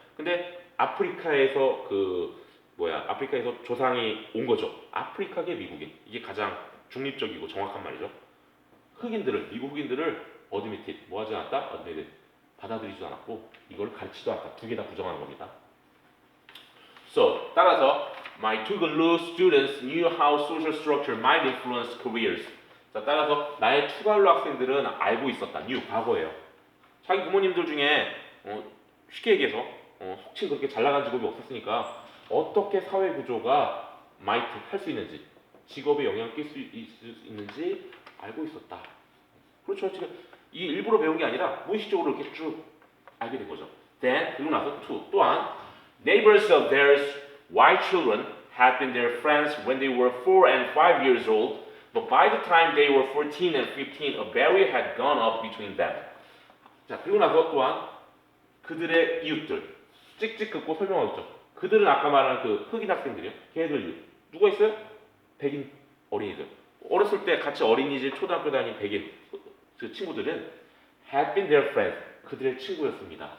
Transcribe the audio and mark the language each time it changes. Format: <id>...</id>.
<ko>근데 아프리카에서 아프리카에서 조상이 온 거죠. 아프리카계 미국인 이게 가장 중립적이고 정확한 말이죠. 흑인들을 미국 흑인들을 admitted 뭐 하지 않았다? admitted 받아들이지도 않았고 이걸 가르치지도 않았다. 두 개 다 부정하는 겁니다.</ko> <en>So</en> <ko>따라서</ko> <en>my Tuvalu students knew how social structure might influence careers.</en> <ko>자 따라서 나의 투갈루 학생들은 알고 있었다. knew 과거예요. 자기 부모님들 중에 쉽게 얘기해서 속칭 그렇게 잘 나간 직업이 없었으니까 어떻게 사회 구조가 might 할 수 있는지 직업에 영향을 낄 수 있는지 알고 있었다. 그렇죠. 지금 이 일부러 배운 게 아니라 무의식적으로 이렇게 쭉 알게 된 거죠.</ko> <en>Then</en> <ko>그리고 나서 또한</ko> <en>neighbors of theirs white children had been their friends when they were 4 and 5 years old, but by the time they were 14 and 15, a barrier had gone up between them.</en> <ko>자 그리고 나서 또한 그들의 이웃들 찍찍 긋고 설명하고 있죠. 그들은 아까 말한 그 흑인 학생들이요. 걔네들 이웃 누가 있어요? 백인 어린이들. 어렸을 때 같이 어린이집 초등학교 다닌 백인 그 친구들은</ko> <en>had been their friends</en> <ko>그들의 친구였습니다.</ko>